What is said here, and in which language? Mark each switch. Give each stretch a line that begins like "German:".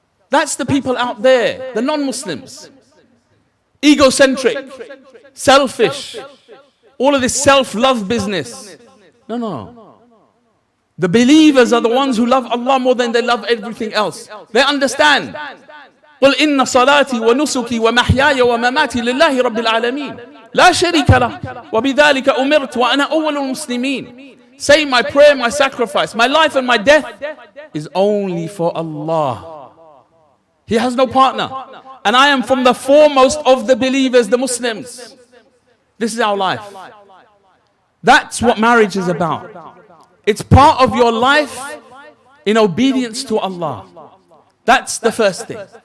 English: That's the people out there, the non-Muslims. Egocentric, selfish, all of this self-love business. No. The believers are the ones who love Allah more than they love everything else. They understand.
Arabic: قل إن صلاتي ونسكي ومحياي ومماتي لله رب العالمين لا شريك له وبذلك أمرت وأنا أول المسلمين.
English: Say my prayer, my sacrifice, my life and my death is only for Allah. He has no partner. And I am from the foremost of the believers, the Muslims. This is our life. That's what marriage is about. It's part of your life in obedience to Allah. That's the first thing.